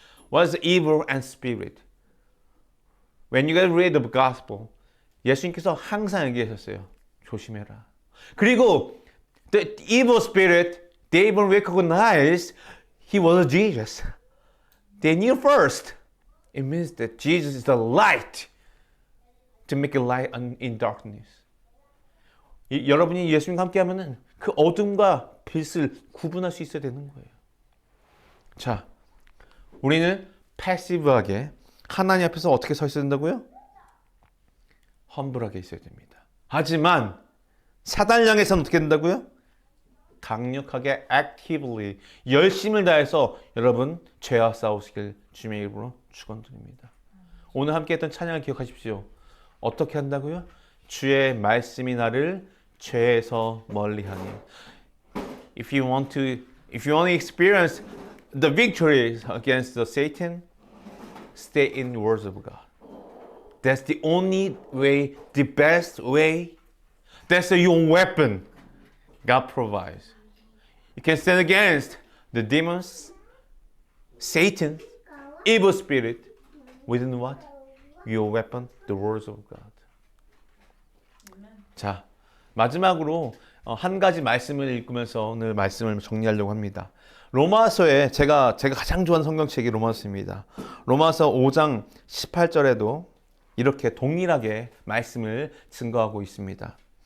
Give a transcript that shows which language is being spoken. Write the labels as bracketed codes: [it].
[en] What's evil and spirit. When you guys read the gospel, [ko] 예수님께서 항상 얘기하셨어요. 조심해라. 그리고 [en] the evil spirit, they even recognized he was Jesus. They knew first. It means that Jesus is the light to make a light in darkness. [ko] 여러분이 예수님과 함께 하면은 그 어둠과 빛을 구분할 수 있어야 되는 거예요. 자, 우리는 패시브하게 하나님 앞에서 어떻게 서 있어야 된다고요? 험블하게 있어야 됩니다. 하지만 사단을 향해서는 어떻게 된다고요? 강력하게 actively 열심을 다해서 여러분 죄와 싸우시길 주님의 이름으로 축원드립니다. 오늘 함께 했던 찬양을 기억하십시오. 어떻게 한다고요? 주의 말씀이 나를 죄에서 멀리하니. [en] If you want to experience the victory against the Satan, stay in the words of God. That's the only way, the best way. That's your weapon God provides. You can stand against the demons, Satan, evil spirit, within what? Your weapon, the words of God. [ko] 자, 마지막으로 한 가지 말씀을 읽으면서 오늘 말씀을 정리하려고 합니다. 로마서에 제가 가장 좋아하는 성경책이 로마서입니다. 로마서 5장 18절에도 이렇게 동일하게 말씀을 증거하고 있습니다.